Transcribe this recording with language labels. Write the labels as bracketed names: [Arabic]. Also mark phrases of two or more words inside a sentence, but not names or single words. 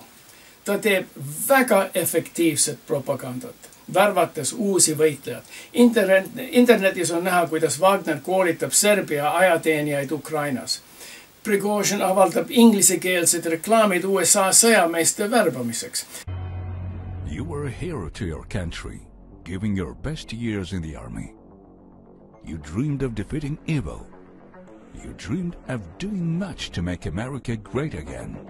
[Estonian] Ta teeb väga efektiivset propagandat, värvates uusi võitlejad. Internetis on näha, kuidas Wagner koolitab Serbia ajateenijaid Ukrainas. Prigožin avaldab inglisekeelsed reklaamid USA sõjameeste värbamiseks. [English] You were a hero to your country, giving your best years in the army. You dreamed of defeating evil. You dreamed of doing much to make America great again.